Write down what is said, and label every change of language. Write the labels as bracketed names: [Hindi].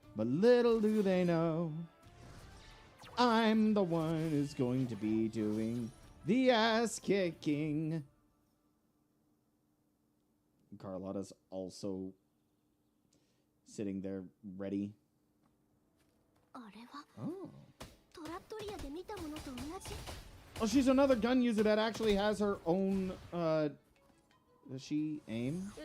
[English] But little do they know, I'm the one who's going to be doing the ass kicking. Carlotta's also sitting there ready. [Japanese] あれは [English] Oh. [Japanese] トラットリアで見たものと同じ。 [English] Oh, she's another gun user that actually has her own, does she aim?